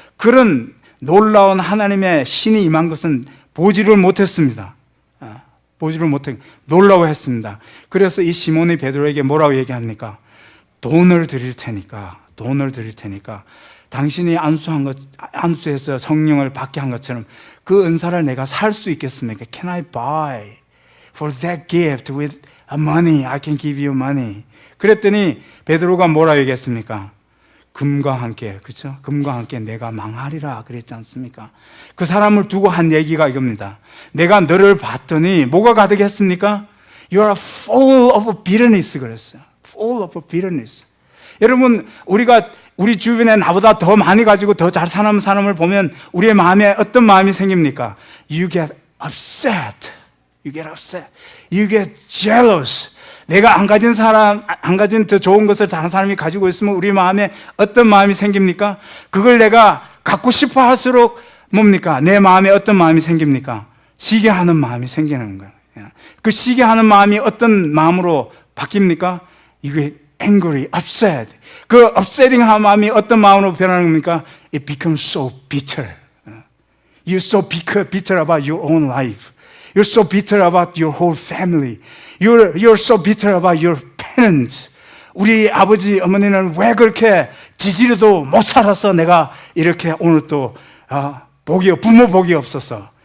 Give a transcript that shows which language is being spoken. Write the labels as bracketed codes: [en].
[ko] 그런 놀라운 하나님의 신이 임한 것은 보지를 못했습니다. 보지를 못해 놀라워했습니다. 그래서 이 시몬이 베드로에게 뭐라고 얘기합니까? 돈을 드릴 테니까 당신이 안수해서 성령을 받게 한 것처럼 그 은사를 내가 살 수 있겠습니까? [en] Can I buy for that gift with money? I can give you money. [ko] 그랬더니 베드로가 뭐라 얘기했습니까? 금과 함께, 그렇죠? 금과 함께 내가 망하리라 그랬지 않습니까? 그 사람을 두고 한 얘기가 이겁니다. 내가 너를 봤더니 뭐가 가득했습니까? [en] You are full of bitterness [ko] 그랬어요. [en] Full of bitterness. [ko] 여러분, 우리 주변에 나보다 더 많이 가지고 더 잘 사는 사람을 보면 우리의 마음에 어떤 마음이 생깁니까? [en] You get upset. You get jealous. [ko] 내가 안 가진 더 좋은 것을 다른 사람이 가지고 있으면 우리 마음에 어떤 마음이 생깁니까? 그걸 내가 갖고 싶어 할수록 뭡니까? 내 마음에 어떤 마음이 생깁니까? 시기하는 마음이 생기는 거예요. 그 시기하는 마음이 어떤 마음으로 바뀝니까? 이게 [en] angry, upset. [ko] 그 upsetting한 마음이 어떤 마음으로 변하는 겁니까? [en] It becomes so bitter. You're so bitter about your own life. You're so bitter about your whole family. You're so bitter about your parents. [ko] 우리 아버지, 어머니는 왜 그렇게 지지려도 못 살아서 내가 이렇게 오늘 또 부모 복이 없어서